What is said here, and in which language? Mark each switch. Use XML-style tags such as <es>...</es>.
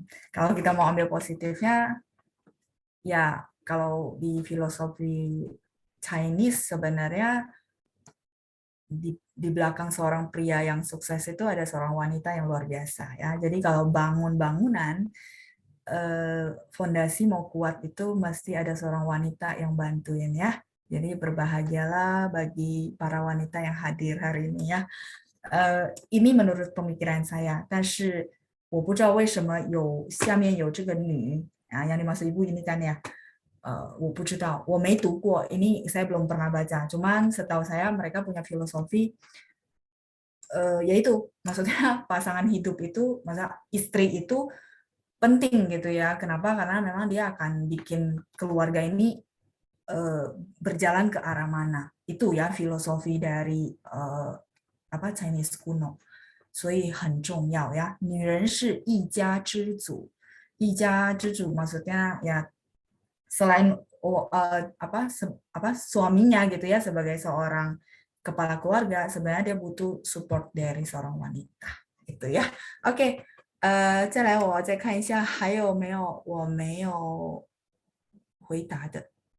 <id>Kalau kita mau ambil positifnya, ya kalau di filosofi Chinese sebenarnya di belakang seorang pria yang sukses itu ada seorang wanita yang luar biasa ya. Jadi kalau bangun bangunan fondasi mau kuat itu mesti ada seorang wanita yang bantuin ya. Jadi berbahagialah bagi para wanita yang hadir hari ini ya. Ini menurut pemikiran saya.</id> <zh>但是我不知道为什么下面有这个女 yang dimaksud ibu ini kan ya. 我不知道，我没读过.</zh> <id>Ini saya belum pernah baca. Cuman setahu saya mereka punya filosofi yaitu maksudnya pasangan hidup itu, masa istri itu penting gitu ya. Kenapa? Karena memang dia akan bikin keluarga ini berjalan ke arah mana. Itu ya filosofi dari apa Chinese kuno.</id> <zh>所以很重要ya. 女人是一家之主.</zh> <id>一家之主 maksudnya ya selain apa suaminya gitu ya sebagai seorang kepala keluarga, sebenarnya dia butuh support dari seorang wanita. Gitu ya. Oke.</id> <zh>再来我再看一下还有没有我没有回答的.</zh>